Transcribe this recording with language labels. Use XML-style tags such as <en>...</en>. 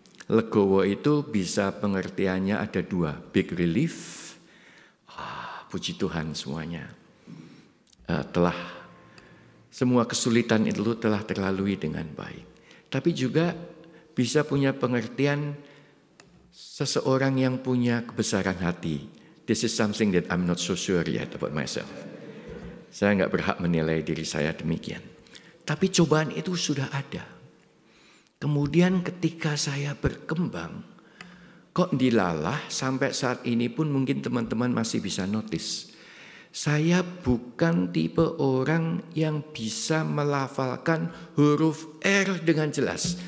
<id>Legowo itu bisa pengertiannya ada 2,</id> <en>big relief,</en> <id>puji Tuhan semuanya. Semua kesulitan itu telah terlalui dengan baik. Tapi juga bisa punya pengertian seseorang yang punya kebesaran hati.</id> <en>This is something that I'm not so sure yet about myself.</en> <id>Saya nggak berhak menilai diri saya demikian. Tapi cobaan itu sudah ada. Kemudian ketika saya berkembang, kok dilalah sampai saat ini pun mungkin teman-teman masih bisa notice. Saya bukan tipe orang yang bisa melafalkan huruf R dengan jelas.</id>